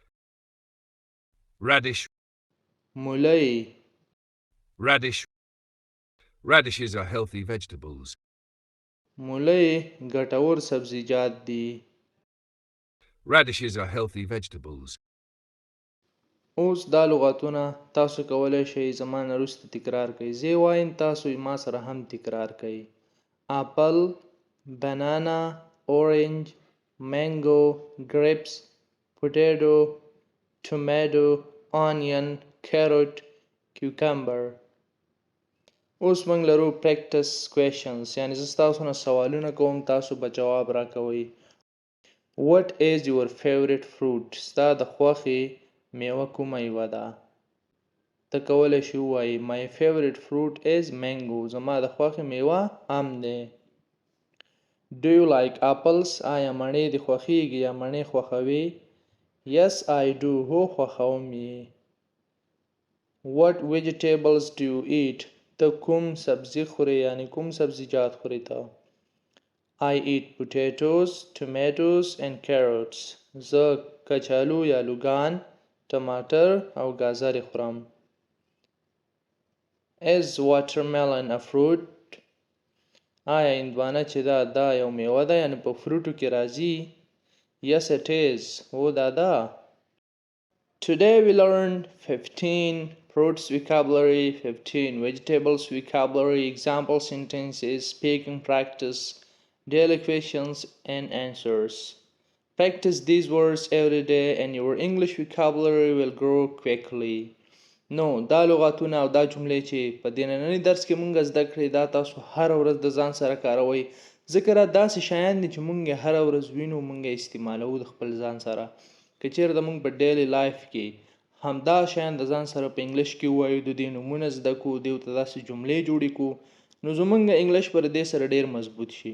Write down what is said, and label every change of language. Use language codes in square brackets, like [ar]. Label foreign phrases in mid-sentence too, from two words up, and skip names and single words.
[en] Radish. [ps] مولی [en] Radish. Radishes are healthy vegetables. [ps] مولی ګټور سبزیجات دي. [en] Radishes are healthy vegetables. [ps] اوس دا لغتونه تاسو کولی شئ زما نه وروسته تکرار کړئ. زه وایم تاسو ما سره هم تکرار کړئ. [en] apple, banana, orange, mango, grapes, potato, tomato, onion, carrot, cucumber. [ps] اوس موږ لرو [en] practice questions, [ps] یعنی زه ستاسو نه سوالونه کوم، تاسو به جواب راکوئ. [en] What is your favorite fruit؟ [ps] ستا د خوښې میوه کومه یوه ده؟ ته کولی شې ووایې [en] My favorite fruit is mango. [ps] زما د خوښې میوه ام دی. [en] Do you like apples؟ [ps] آیا مڼې دې خوښیږي یا مڼې خوښوې؟ [en] Yes I do. [ps] هو خوښوم یې. [en] What vegetables do you eat؟ [ps] ته کوم سبزي خورې، یعنی کوم سبزیجات خورې ته؟ [en] I eat potatoes, tomatoes and carrots. [ps] زه کچالو یا لوګان، ټماټر او ګازرې خورم. [en] Is watermelon a fruit؟ [ps] آیا هندوانه چې دا یو میوه ده، یعنی په فروټو کې راځي؟ [en] Yes it is. [ps] هو دا ده. [en] Today we learned 15 fruits vocabulary, 15 vegetables vocabulary, example sentences, speaking practice, daily questions and answers. Practice these words every day and your English vocabulary will grow quickly. [ps] نو دا لغاتونه او دا جملې چې په دې ننني درس کې مونږ زده کړې، دا تاسو هره ورځ د ځان سره کاروئ، ځکه دا داسې شیان دي چې مونږ یې هره ورځ وینو، مونږ یې استعمالوو د خپل ځان سره. که چېرته مونږ په [en] daily life [ps] کې همدا شیان د ځان سره په انګلش کې ووایو، د دې نومونه زده کړو، دې ته داسې جملې جوړې کړو، نو زمونږ انګلش پر دې سره ډېر مضبوط شي.